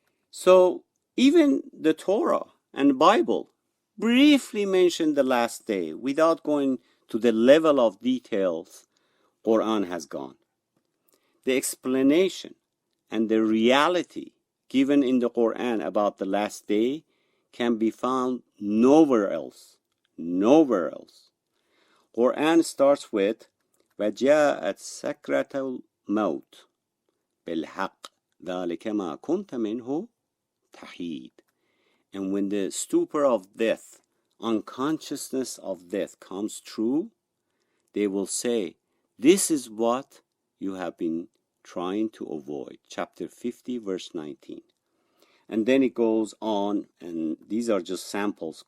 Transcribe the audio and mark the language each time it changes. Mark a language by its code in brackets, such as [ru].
[en] So even the Torah and Bible briefly mention the last day without going to the level of details Quran has gone. The explanation and the reality given in the Quran about the last day can be found nowhere else. Nowhere else. Quran starts with [ar] وَجَاءَتْ سَكْرَةُ الْمَوْتِ بِالْحَقِّ ذَلِكَ مَا كُنْتَ مِنْهُ تَحِيدٌ. [en] And when the stupor of death, unconsciousness of death comes true, they will say, this is what you have been trying to avoid. Chapter 50, verse 19. And then it goes on, and these are just samples.